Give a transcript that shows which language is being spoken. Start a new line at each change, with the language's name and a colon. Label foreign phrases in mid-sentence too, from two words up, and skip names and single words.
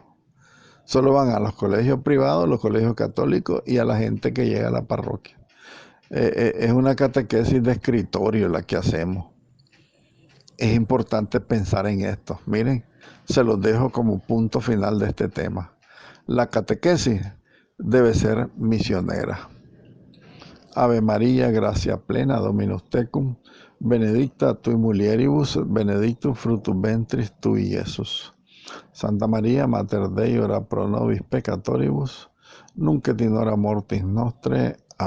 Spanish: Solo van a los colegios privados, los colegios católicos y a la gente que llega a la parroquia. Es una catequesis de escritorio la que hacemos. Es importante pensar en esto. Miren, se los dejo como punto final de este tema. La catequesis debe ser misionera.
Latin: Ave María, gracia plena, Dominus tecum, benedicta tui mulieribus, benedictus fructus ventris tui, Iesus. Santa María, Mater Dei, ora pro nobis peccatoribus, nunc et in hora mortis nostre.